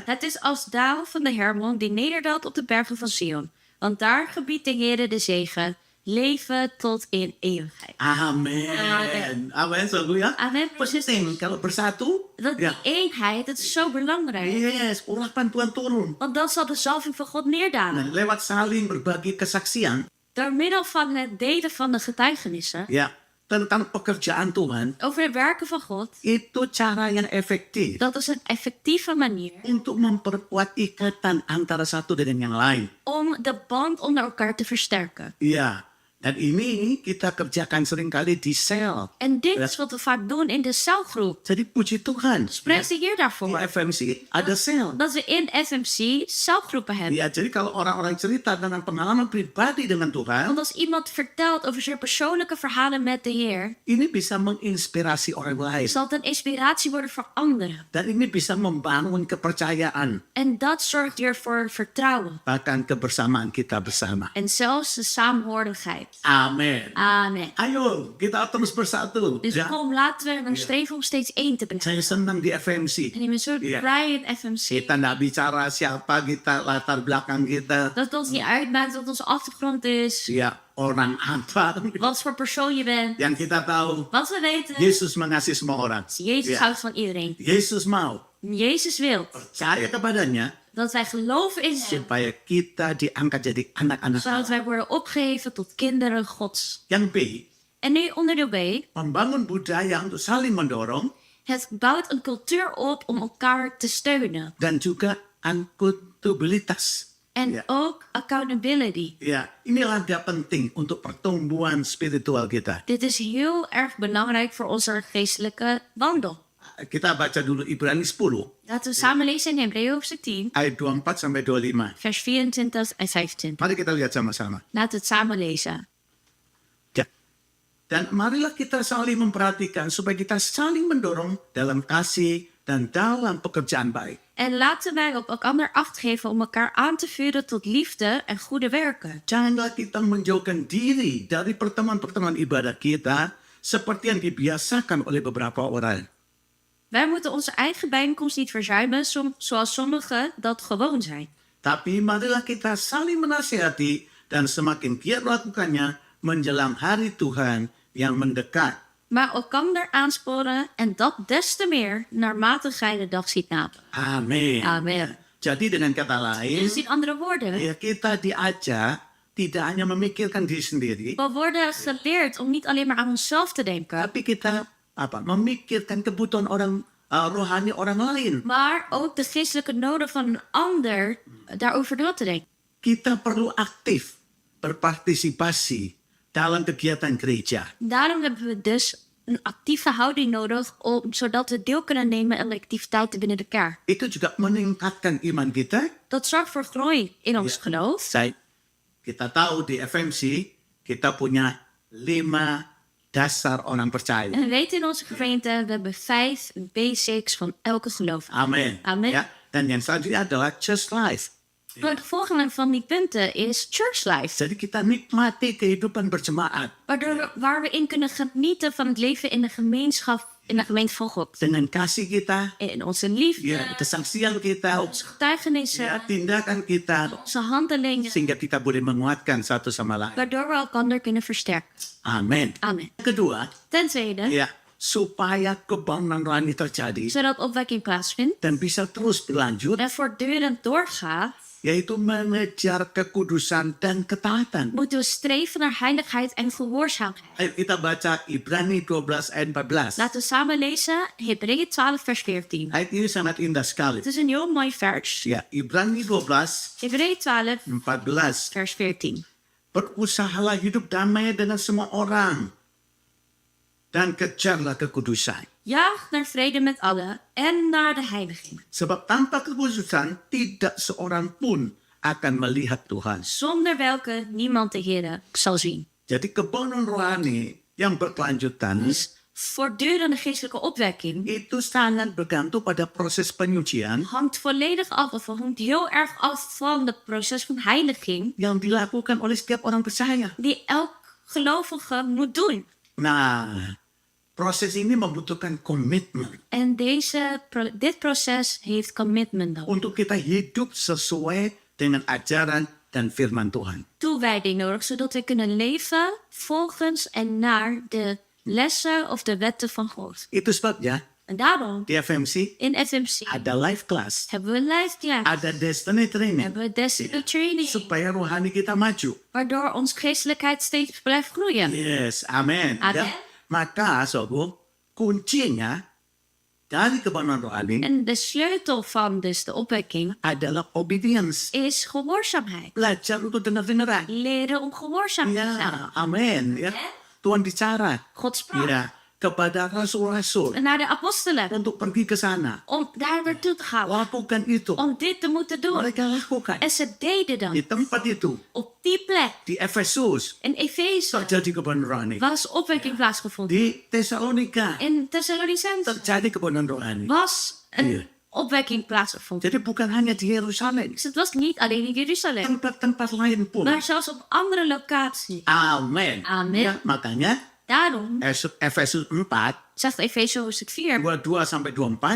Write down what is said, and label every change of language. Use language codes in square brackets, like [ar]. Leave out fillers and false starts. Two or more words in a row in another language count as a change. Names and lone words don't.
[nl] Het is als daal van de Hermon die nederdaalt op de bergen van Sion. Want daar gebiedt de Heere de zegen, leven tot in eeuwigheid. [id] Amin. Amin, saudara. Amin. Penting kalau bersatu. [nl] Dat die eenheid, dat is zo belangrijk. [id] Yes, urapan Tuhan turun. [nl] Want dan zal de zalving van God neerdalen. [id] Lewat saling berbagi kesaksian, [nl] Door middel van het delen van de getuigenissen [id] ya, tentang pekerjaan Tuhan, [nl] over de werken van God. [id] itu cara yang efektif [nl] Dat is een effectieve manier [id] untuk memperkuat ikatan antara satu dengan yang lain. [nl] om de band onder elkaar te versterken. [id] Iya, dan ini kita kerjakan seringkali di sel. [nl] En dit is wat we vaak doen in de celgroep. [id] Jadi puji Tuhan, [nl] Prijs de Heer [id] di [nl] daarvoor. [id] FMC ada sel. [nl] Dat we in FMC celgroepen hebben. [id] Ya, jadi kalau orang-orang cerita tentang pengalaman pribadi dengan Tuhan, [nl] Want als iemand vertelt over zijn persoonlijke verhalen met de Heer, [id] ini bisa menginspirasi orang lain. [nl] zal het een inspiratie worden voor anderen. [id] Dan ini bisa membangun kepercayaan, [nl] En dat zorgt weer voor vertrouwen. [id] bahkan kebersamaan kita bersama. [nl] En zelfs de saamhorigheid. [id] Amin. [nl] Amen. [id] Ayo, kita terus bersatu. [nl] Dus [id] Ya. [nl] kom, laten we streven om steeds één te blijven. [id] Saya senang di FMC. [nl] En ik ben zo Ja. blij in FMC. [id] Kita nggak bicara siapa kita, latar belakang kita. [nl] Dat het ons niet uitmaakt wat onze achtergrond is. [id] Ya, orang apa. [nl] Wat voor persoon je bent. [id] Yang kita tahu, [nl] Wat we weten. [id] Yesus mengasihi semua orang. [nl] Jezus Ja. houdt van iedereen. [id] Yesus mau [nl] Jezus wil [id] percaya kepadanya [nl] dat wij geloven in hem. [id] supaya kita diangkat jadi anak-anak. [nl] Zodat wij worden opgeheven tot kinderen Gods. [id] Yang B, [nl] En nu onderdeel B. [id] membangun budaya untuk saling mendorong [nl] Het bouwt een cultuur op om elkaar te steunen. [id] dan juga akuntabilitas. [nl] En Ja. ook accountability. [id] Ya, inilah dia penting untuk pertumbuhan spiritual kita. [nl] Dit is heel erg belangrijk voor onze geestelijke wandel. [id] Kita baca dulu Ibrani 10 [nl] Laten we samen lezen in Hebreeën hoofdstuk 10, [id] ayat 24 sampai 25. [nl] vers 24 en 25. [id] Mari kita lihat sama-sama. [nl] Laten we het samen lezen. [id] Ya. Dan marilah kita saling memperhatikan supaya kita saling mendorong dalam kasih dan dalam pekerjaan baik. [nl] En laten wij op elkaar acht geven om elkaar aan te vuren tot liefde en goede werken. [id] Janganlah kita menjauhkan diri dari pertemuan-pertemuan ibadah kita seperti yang dibiasakan oleh beberapa orang. [nl] Wij moeten onze eigen bijeenkomst niet verzuimen, zoals sommigen dat gewoon zijn. [id] Tapi marilah kita saling menasihati dan semakin giat melakukannya menjelang hari Tuhan yang mendekat. [nl] Maar elkaar aansporen en dat des te meer naarmate gij de dag ziet naderen. [id] Amin. [nl] Amen. [id] Jadi dengan kata lain, [nl] Dus in andere woorden, [id] ya kita diajak tidak hanya memikirkan diri sendiri, [nl] we worden geleerd om niet alleen maar aan onszelf te denken, [id] tapi kita memikirkan kebutuhan orang rohani orang lain. [nl] maar ook de geestelijke noden van een ander daarover na te denken. [id] Kita perlu aktif berpartisipasi dalam kegiatan gereja. [nl] Daarom hebben we dus een actieve houding nodig, zodat we deel kunnen nemen aan de activiteiten binnen de kerk. [id] Itu juga meningkatkan iman kita. [nl] Dat zorgt voor groei in ons geloof. [id] Kita tahu di FMC kita punya 5 dasar orang percaya. [nl] En we weten in onze gemeente, we hebben 5 basics van elke geloof. [id] Amin. [nl] Amen. [id] Ya, dan yang selanjutnya adalah [en] church life. [nl] Maar het volgende van die punten is [en] church life. [id] Jadi kita nikmati kehidupan berjemaat [nl] Waar we in kunnen genieten van het leven in de gemeenschap, in de gemeente van God. [id] dengan kasih kita, [nl] In onze liefde, [id] ya, kesaksian kita, [nl] onze getuigenissen, [id] ya, tindakan kita, [nl] onze handelingen. [id] sehingga kita boleh menguatkan satu sama lain. [nl] Waardoor we elkaar kunnen versterken. [id] Amin. [nl] Amen. [id] Kedua, [nl] Ten tweede, [id] ya, supaya kebangunan rohani terjadi [nl] zodat opwekking plaatsvindt [id] dan bisa terus berlanjut, [nl] en voortdurend doorgaat, [id] yaitu mengejar kekudusan dan ketaatan. [nl] moeten we streven naar heiligheid en gehoorzaamheid. [id] Ayo kita baca Ibrani 12 ayat 14. [nl] Laten we samen lezen Hebreeën 12 vers 14. [id] Ayat ini sangat indah sekali. [nl] Het is een heel mooi vers. [id] Ya, Ibrani 12 [nl] Hebreeën 12 [id] 14. [nl] vers 14. [id] Berusahalah hidup damai dengan semua orang dan kejarlah kekudusan. [nl] Jaag naar vrede met allen en naar de heiliging. [id] Sebab tanpa kekudusan tidak seorang pun akan melihat Tuhan. [nl] Zonder welke niemand de Heer zal zien. [id] Jadi kebangunan rohani yang berkelanjutan [nl] voortdurende geestelijke opwekking [id] itu sangat bergantung pada proses penyucian [nl] hangt volledig af, of hangt heel erg af van het proces van heiliging [id] yang dilakukan oleh setiap orang percaya. [nl] die elk gelovige moet doen. [id] Nah, proses ini membutuhkan komitmen [nl] En dit proces heeft commitment nodig. [id] untuk kita hidup sesuai dengan ajaran dan firman Tuhan. [nl] Toewijding nodig, zodat we kunnen leven volgens en naar de lessen of de wetten van God. [id] Itu sebabnya [nl] En daarom, [id] di FMC [nl] in FMC, [id] ada [en] life class, [nl] hebben we [en] live class, [id] ada [en] destiny training, [nl] hebben we [en] destiny training, [id] supaya rohani kita maju. [nl] waardoor onze geestelijkheid steeds blijft groeien. [id] Yes, amin. [nl] Amen. [id] Ya. Maka, sobo, kuncinya dari kebenaran rohani [nl] En de sleutel van dus de opwekking [id] adalah obedience. [nl] is gehoorzaamheid. [id] Belajar untuk dengar-dengaran. [nl] Leren om gehoorzaam te zijn. [id] Ya, amin. Ya. Tuhan bicara. [nl] God sprak [id] Ya, kepada rasul-rasul [nl] naar de apostelen [id] untuk pergi ke sana. [nl] om daar naartoe te gaan. [id] Lakukan itu. [nl] Om dit te moeten doen. [id] Mereka lakukan. [nl] En ze deden [id] Di [nl] dat. [id] tempat itu, [nl] Op die plek [id] di Efesus, [nl] in Efeze [id] terjadi kebenaran rohani. [nl] was opwekking plaatsgevonden. [id] Di Tesalonika, [nl] In Thessalonicense [id] terjadi kebenaran rohani. [nl] was [id] Iya. [nl] een opwekking plaatsgevonden. [id] Jadi bukan hanya di Yerusalem. [nl] Dus het was niet alleen in Jeruzalem, [id] Tempat-tempat lain pun. [nl] maar zelfs op andere locaties. [id] Amin. [nl] Amin. [id] Ya, makanya [nl] Daarom [id] Efesus 4, [nl] zegt Efeze hoofdstuk 4, [id] 22 sampai 24.